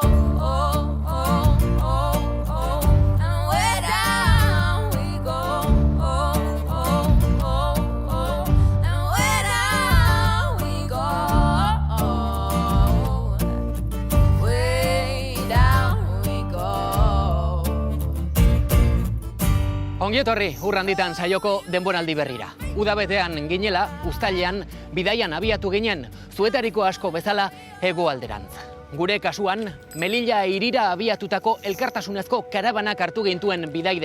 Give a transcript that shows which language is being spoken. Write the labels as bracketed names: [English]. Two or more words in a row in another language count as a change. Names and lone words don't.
[English] Oh, oh, oh, oh. And way down we go. Oh, oh, oh, oh. And way down we go. Way down we go. [Basque] Ongi etorri, urranditan saioko denboraldi berrira. Udabetean ginela, uztailean, bidaian abiatu ginen, zuetariko asko bezala hegoalderantz. Gure kasuan, Melilla hirira abiatutako elkartasunezko karabanak hartu gintuen bidaide.